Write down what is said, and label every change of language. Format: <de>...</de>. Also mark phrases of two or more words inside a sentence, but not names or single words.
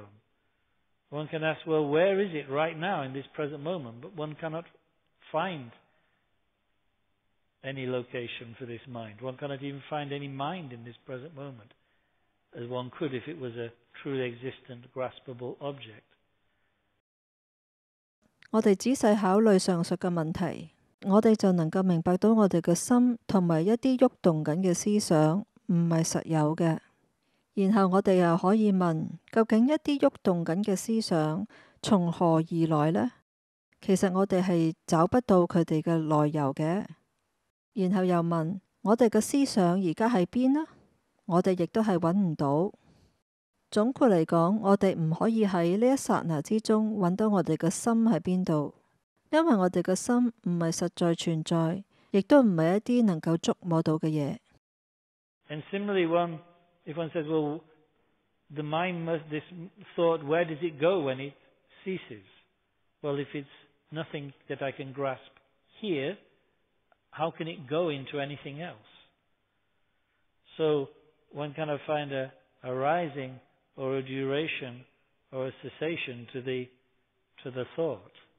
<en>One can ask, well, where is it right now in this present moment? But one cannot find any location for this mind. One cannot even find any mind in this present moment, as one could if it was a truly existent, graspable object.</en> <yue>我哋仔細考慮上述嘅問題，我哋就能夠明白到我哋嘅心同埋一啲喐動緊嘅思想唔係實有嘅。然後我哋又可以問，究竟一啲喐動緊嘅思想從何而來呢？其實我哋係找不到佢哋嘅來由嘅。然後又問，我哋嘅思想而家喺邊呢？我哋亦都係揾唔到。總括嚟講，我哋唔可以喺呢一剎那之中揾到我哋嘅心喺邊度，因為我哋嘅心唔係實在存在，亦都唔係一啲能夠觸摸到嘅嘢。</yue> <en>And similarly, if one says, well, the mind this thought, where does it go when it ceases? Well, if it's nothing that I can grasp here, how can it go into anything else? So one cannot find a rising or a duration or a cessation to the thought.</en>